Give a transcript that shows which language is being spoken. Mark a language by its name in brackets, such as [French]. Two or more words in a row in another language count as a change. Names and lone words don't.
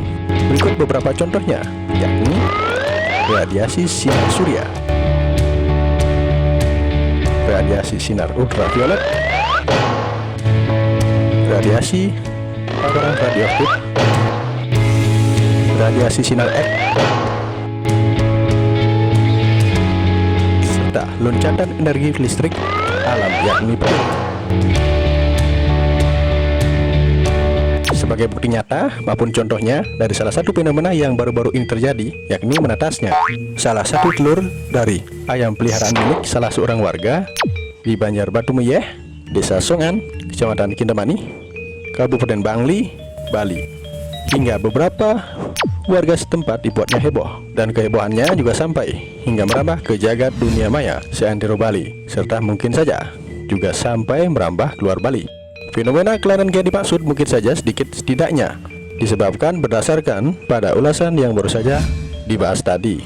[Indonesian] Berikut beberapa contohnya, yakni radiasi sinar surya, radiasi sinar ultraviolet, radiasi paparan radioaktif, radiasi sinar X, serta loncatan energi listrik alam yakni petir. Sebagai bukti nyata maupun contohnya dari salah satu fenomena yang baru-baru ini terjadi, yakni menetasnya salah satu telur dari ayam peliharaan milik salah seorang warga di Banjarbatu Meyeh, Desa Songan, Kecamatan Kintamani, Kabupaten Bangli, Bali. Hingga beberapa warga setempat dibuatnya heboh, dan kehebohannya juga sampai hingga merambah ke jagat dunia maya seantero Bali, serta mungkin saja juga sampai merambah keluar Bali. Fenomena kelainan gen dimaksud mungkin saja sedikit setidaknya disebabkan berdasarkan pada ulasan yang baru saja dibahas tadi.